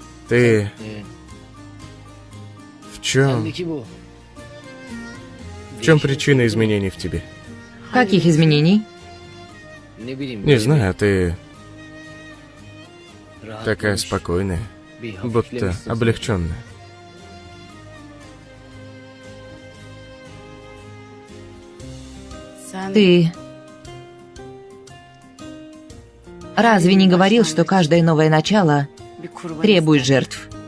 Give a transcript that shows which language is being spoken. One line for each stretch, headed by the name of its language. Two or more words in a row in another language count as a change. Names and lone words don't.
Russian: Ты... В чем...
Turkish: Sendeki bu.
Russian: В чем причина изменений в тебе? Каких изменений?
Turkish: Ne bileyim.
Russian: Не знаю, ты
Turkish: rahat
Russian: такая
Turkish: olmuş,
Russian: спокойная,
Turkish: bir
Russian: будто
Turkish: hafiflemişsin.
Russian: облегченная. Ты... Разве не говорил, что каждое новое начало требует жертв?